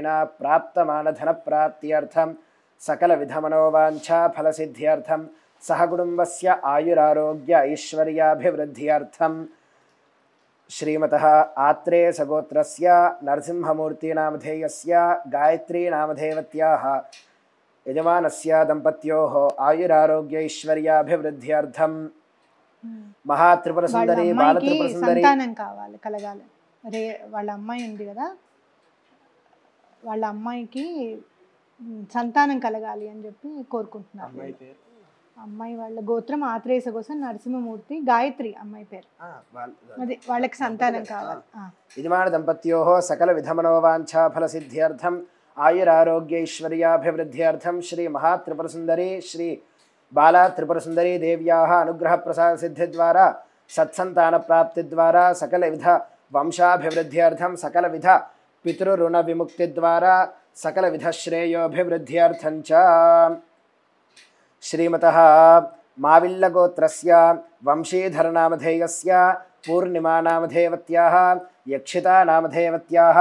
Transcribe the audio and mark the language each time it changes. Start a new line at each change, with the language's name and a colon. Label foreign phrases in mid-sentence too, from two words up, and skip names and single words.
Sanskrit: प्राप्तमानधनप्राप्त्यर्थं सकलविधमनोवांछा फलसिद्ध्यर्थं सह कुटुम्बस्य आयुरारोग्य ऐश्वर्याभिवृद्ध्यर्थं श्रीमतः आत्रेयसगोत्रस्य नरसिंहमूर्ति नामधेयस्य गायत्री नामधेयवत्याः यजमानस्य दम्पत्योः आयुरारोग्य ऐश्वर्याभिवृद्ध्यर्थं महात्रिपुर सुंदरी बालत्रिपुर सुंदरी
Telugu: సంతానం కావాలి, కలగాలి. వాళ్ళ అమ్మాయి ఉంది కదా, వాళ్ళ అమ్మాయికి సంతానం కలగాలి అని చెప్పి కోరుకుంటున్నారు. అమ్మాయి వాళ్ళ గోత్రం ఆత్రేయస కోసం నరసింహమూర్తి, గాయత్రి అమ్మాయి పేరు. అది వాళ్ళకి సంతానం కావాలి.
Sanskrit: యజమాన దంపత్యోః సకల విధమనోవాంఛా ఫలసిద్ధ్యర్థం ఆయురారోగ్య ఐశ్వర్యాభివృద్ధ్యర్థం శ్రీ మహాత్రిపుర సుందరి శ్రీ बाला त्रिपुर सुंदरी देव्याः अनुग्रह प्रसाद सिद्धि द्वारा सत्संतान प्राप्ति द्वारा सकल विध वंशाभिवृद्ध्यर्थं सकल विध पितृऋण विमुक्ति द्वारा सकल विध श्रेयोभिवृद्ध्यर्थं च श्रीमतः माविल्लगोत्रस्य वंशीधर नामधेयस्य पूर्णिमा नामधेयवत्याः यक्षिता नामधेयवत्याः